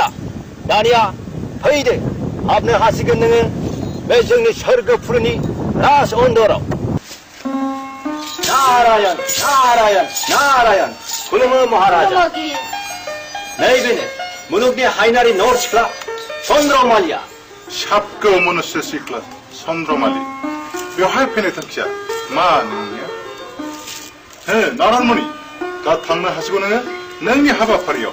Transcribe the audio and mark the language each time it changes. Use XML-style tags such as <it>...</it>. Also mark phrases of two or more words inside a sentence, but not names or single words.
<brx>दानिया फैदो, हाबनो हासिगोन नोङो बे जोंनि सोरगोफुरिनि राज अन्धराव। नारायण नारायण नारायण। खुलुमो महाराजा। नैबेनो मुलुगनि हायनारि नर सिख्ला चन्द्रमालिया। साबगौ मनुष्य सिख्ला चन्द्रमालि, बेवहाय फैनाय थांखिया मा नोंनिया? नारायण मुनि, दा थांनो हासिगौ नोङो नोंनि हाबाफारियाव।</brx>